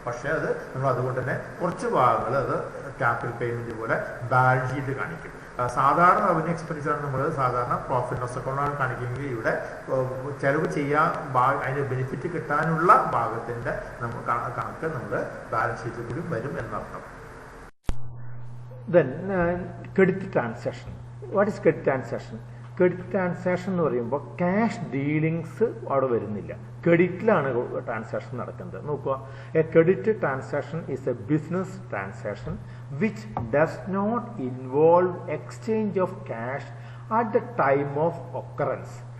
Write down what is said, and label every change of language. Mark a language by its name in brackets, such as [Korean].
[Malayalam] പക്ഷേ അത് നമ്മൾ അതുകൊണ്ട് തന്നെ കുറച്ച് ഭാഗങ്ങൾ അത് ക്യാപിറ്റൽ പേയ്മെന്റ് പോലെ ബാലൻസ് ഷീറ്റ് കാണിക്കും. സാധാരണ റവന്യൂ എക്സ്പെൻഡിച്ചർ നമ്മൾ സാധാരണ പ്രോഫിറ്റ് ലോസ് അക്കൗണ്ടാണ് കാണിക്കുമെങ്കിൽ ഇവിടെ ചെലവ് ചെയ്യാൻ അതിന് ബെനിഫിറ്റ് കിട്ടാനുള്ള ഭാഗത്തിൻ്റെ കണക്ക് നമ്മൾ ബാലൻസ് ഷീറ്റിൽ കൂടി വരും എന്നർത്ഥം. [English] Then credit transaction. What is credit transaction? [Malayalam] Credit transaction എന്ന് പറയുമ്പോൾ ക്യാഷ് ഡീലിങ്സ് അവിടെ വരുന്നില്ല, ക്രെഡിറ്റിലാണ് ട്രാൻസാക്ഷൻ നടക്കുന്നത്. [English] നോക്കുക, a credit transaction is a business transaction which does not involve exchange of cash at the time of occurrence.